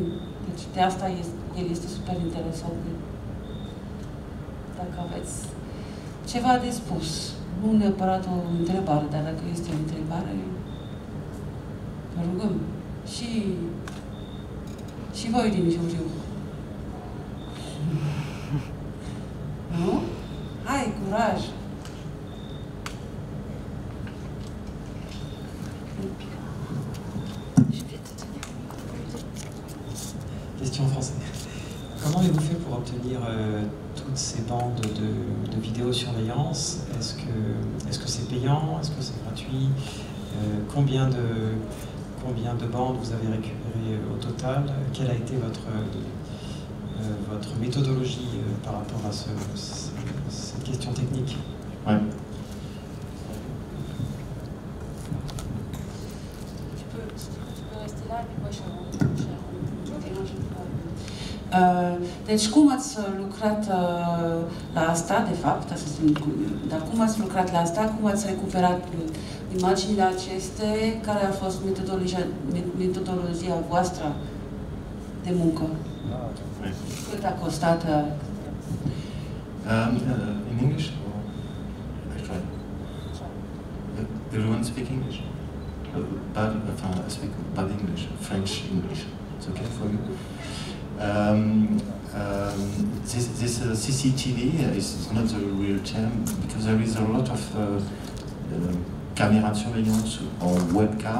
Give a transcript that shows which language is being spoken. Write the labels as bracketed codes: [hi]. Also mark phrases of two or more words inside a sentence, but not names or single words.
[ro] Deci de asta el este super interesant. Dacă aveți ceva de spus, nu neapărat o întrebare, dar dacă este o întrebare, vă rugăm. Și voi din juriu. Nu? Hai, curaj! [fr] Question en français. Comment avez-vous fait pour obtenir toutes ces bandes de vidéosurveillance? Est-ce que c'est payant? Est-ce que c'est gratuit? Combien de bandes vous avez récupérées au total? Quelle a été votre méthodologie par rapport à cette question technique? Ouais. Tu peux rester là, puis moi je [ro] deci cum ați lucrat la asta, de fapt, dar cum ați lucrat la asta, cum ați recuperat imaginile acestea, care a fost metodologia voastră de muncă? Cât a costat? [en] In English? Or I try. Everyone speak English? I speak bad English, French English. It's okay for you? This CCTV is not the real term because there is a lot of camera surveillance or webcam.